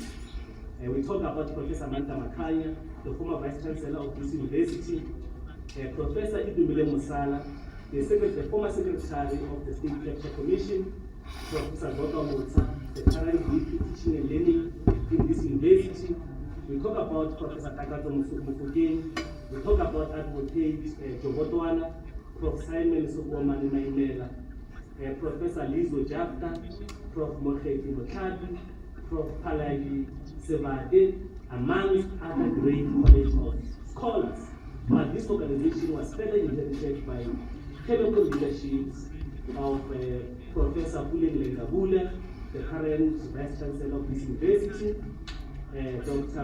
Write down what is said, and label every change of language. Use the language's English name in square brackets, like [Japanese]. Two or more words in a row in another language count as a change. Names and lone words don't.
[English] And we talk about Professor Manta Makanya, the former Vice Chancellor of this university, Professor Idumile Musala, the former Secretary of the State Capture Commission, Professor Dr. Motsa, the current VP Teaching and Learning in this university. We talk about Professor Takato Mufugeni, we talk about Advocate Jobotwana, Prof. Simon Sukwamani Maimela, Professor Lizo Jafta, Prof. Mokheti Motladi, Prof. Palagi Sebade, amongst other great college of scholars. But this organization was further inherited by chemical leaderships of Professor Puleng Lengabule, the current Vice Chancellor of this university, Dr.